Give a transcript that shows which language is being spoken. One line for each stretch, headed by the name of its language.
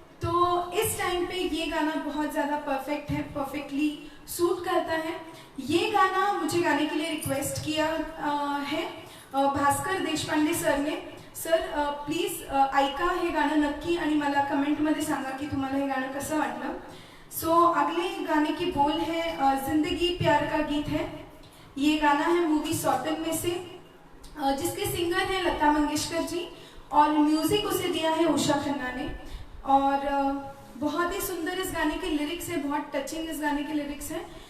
Hindi: तो इस टाइम पे ये गाना बहुत ज़्यादा परफेक्ट है, परफेक्टली सूट करता है। ये गाना मुझे गाने के लिए रिक्वेस्ट किया है भास्कर देशपांडे सर ने।
Marathi: सर प्लीज ऐका हे गाणं नक्की आणि मला कमेंटमध्ये सांगा की तुम्हाला हे गाणं कसं वाटलं।
Hindi: सो अगले गाने की बोल है जिंदगी प्यार का गीत है। ये गाना है मूवी सौतन में से, जिसके सिंगर हैं लता मंगेशकर जी और म्यूजिक उसे दिया है उषा खन्ना ने। और बहुत ही सुंदर इस गाने के लिरिक्स है, बहुत टचिंग इस गाने के लिरिक्स हैं।